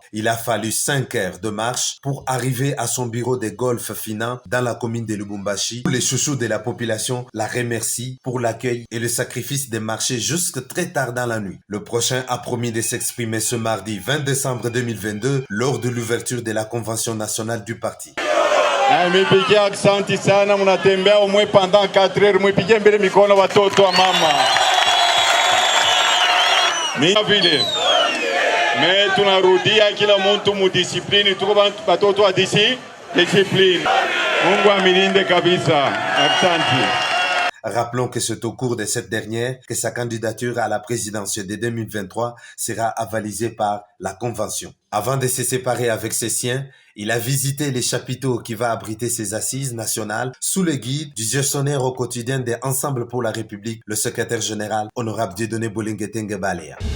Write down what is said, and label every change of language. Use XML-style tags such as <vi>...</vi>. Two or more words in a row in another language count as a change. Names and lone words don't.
<fr>Il a fallu 5 heures de marche pour arriver à son bureau de golf Fina dans la commune de Lubumbashi, où les chouchous de la population la remercient pour l'accueil et le sacrifice de marcher jusque très tard dans la nuit. Le prochain a promis de s'exprimer ce mardi 20 décembre 2022 lors de l'ouverture de la convention nationale du parti.</fr> <sw>Mipigia asante sana, mnatembea umwe</sw> <fr>pendant 4 heures,</fr> <sw>mwipigie mbele mikono watoto wa mama. Mimi vile. Mais tunarudia kila mtu mudiscipline, tuko watoto wa discipline. Mungu amilinde kabisa. Asante.</sw> <fr>Rappelons que c'est au cours de cette dernière que sa candidature à la présidentielle de 2023 sera avalisée par la Convention. Avant de se séparer avec ses siens, il a visité les chapiteaux qui va abriter ses assises nationales sous le guide du gestionnaire au quotidien des Ensemble pour la République, le secrétaire général, honorable Dieudonné Bolinguetenge Balea.</fr>